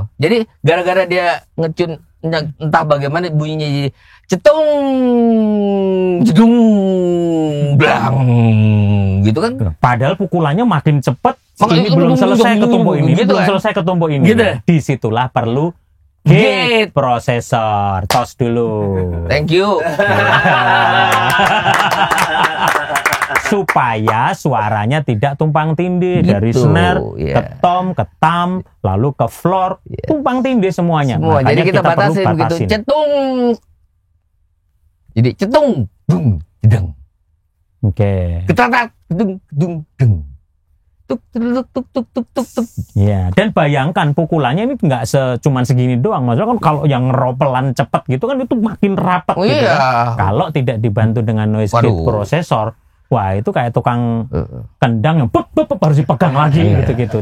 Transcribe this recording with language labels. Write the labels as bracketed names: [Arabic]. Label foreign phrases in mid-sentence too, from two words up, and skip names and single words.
[Indonesian] Jadi gara-gara dia ngecun entah bagaimana bunyinya jadi cetung, jedung, blang, gitu kan? Padahal pukulannya makin cepet. Makanya Ini belum selesai ketumbuk ini, gitu belum kan? selesai ketumbuk ini. Gitu. Disitulah perlu gate prosesor. Tos dulu. [English] Thank you. [Indonesian] Supaya suaranya tidak tumpang tindih Gitu, dari snare iya. ke tom, ke tam, lalu ke floor, tumpang tindih semuanya. Semua. Makanya Jadi kita perlu batasin begitu. batasin. Cetung. Jadi cetung, dung, jedeng. Oke. Ketatat, dung, dung, dung. Tuk, tuk, tuk, tuk, tuk, tuk, tuk. Ya, dan bayangkan pukulannya ini nggak cuman segini doang. Maksudnya kan kalau yang ropelan cepet gitu kan itu makin rapat Oh gitu iya. kan. Kalau tidak dibantu dengan [English] noise gate [Indonesian] Waduh. prosesor, wah itu kayak tukang kendang yang bep, harus dipegang lagi gitu-gitu.